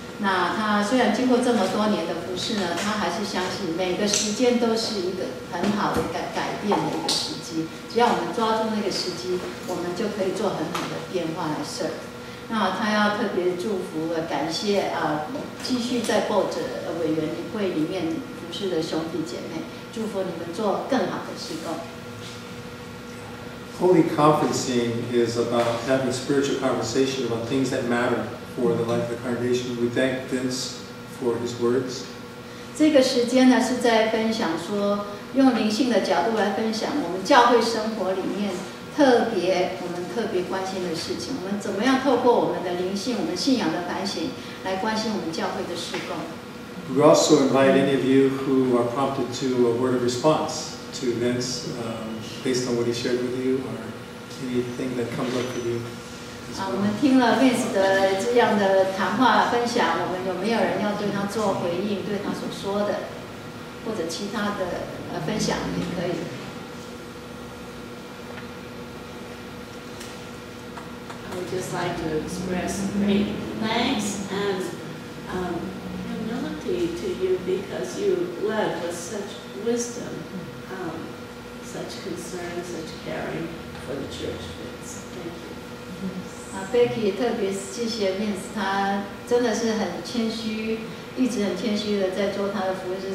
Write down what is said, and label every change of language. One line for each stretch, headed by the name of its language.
Chinese: 那他虽然经过这么多年的服事呢，他还是相信每个时间都是一个很好的改变的一个时机。只要我们抓住那个时机，我们就可以做很好的变化来 serve。那他要特别祝福感谢继续在 board 委员会里面服事的兄弟姐妹，祝福你们做更好的事工。
English: Holy conferencing is about having spiritual conversation about things that matter for the life of the congregation. We thank Vince for his words.
Chinese: 这个时间呢，是在分享说，用灵性的角度来分享我们教会生活里面我们特别关心的事情。我们怎么样透过我们的灵性、我们信仰的反省，来关心我们教会的事工。
English: We also invite any of you who are prompted to a word of response to Vince based on what he shared with you or anything that comes up for you.
Chinese: 我们听了 Vince 的这样的谈话分享，我们有没有人要对他做回应，对他所说的，或者其他的分享也可以。
English: I would just like to express great thanks and humility to you because you led with such wisdom, such concern, such caring for the church. Thank you.
Chinese: Becky 特别谢谢 Vince， 他真的是很谦虚，一直很谦虚的在做他的服事。